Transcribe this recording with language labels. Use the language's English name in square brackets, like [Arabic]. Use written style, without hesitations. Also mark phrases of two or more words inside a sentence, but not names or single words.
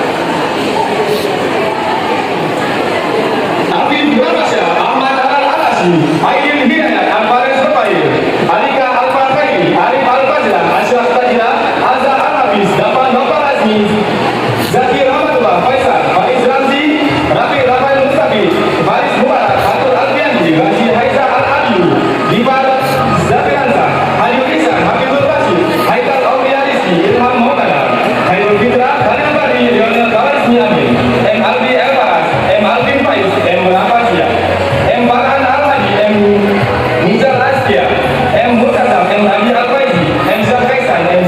[Indonesian] Afif Nurmasya Ahmad Al-Alasi Aidil Hidayat Al-Faris Bapair Alika Al-Farfairi Arif Al-Fazla Ashraf Tajila Azhar Al-Hafiz Dapan Nopal Azmi Zakir Rahmatullah Faisal Faiz Ramzi Rafi Rafael Mustafi Faris Mubarak Fatul Alfiandi Raji Haizah Al-Adiyu Dibar Zafiranza Halim Isan Habibul Basir Haikal Aulia Rizki Ilham Maulana Hairul Fitra Khalil Bari Lionel Kawarismi Amin M. Albi Elbaras M. Alvin Faiz M. Rafasia M. Farhan Al-Hadi M. Nizar Askia M. Murtazam M. Hadi Al-Faizi M. Syafaisan M.